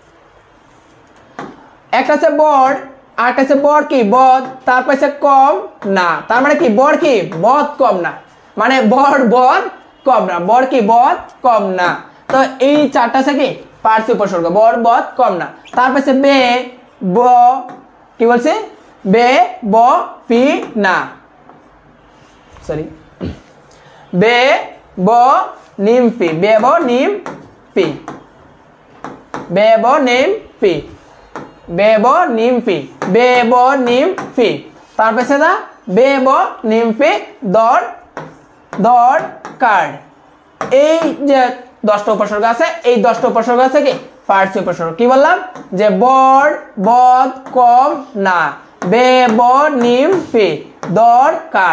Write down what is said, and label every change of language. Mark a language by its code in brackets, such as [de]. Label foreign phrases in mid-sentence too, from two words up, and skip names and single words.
[bn] একটা হচ্ছে বড় আরেকটা হচ্ছে বড় কি বদ, তারপর হচ্ছে কম না, তার মানে কি বড় কি বদ কম না, মানে বড় বদ কম না, বড় কি বদ কম না। তো এই চারটা আছে কি ফার্সি উপসর্গ বড় বদ কম না। তারপর হচ্ছে বে ব কি বলছে বে ব পি না, সরি বে ব নিম পি, বে ব নিম পি, বে ব নিম পি, বে ব নিম পি, বে ব নিম পি। তারপর হচ্ছে দা বে ব নিম পি দর দর কার্ড। এই যে 10টা উপসর্গ আছে এই 10টা উপসর্গ আছে কি ফার্সি উপসর্গ। কি বললাম যে বড় বদ কম না, বে ব নিম পি দরকার।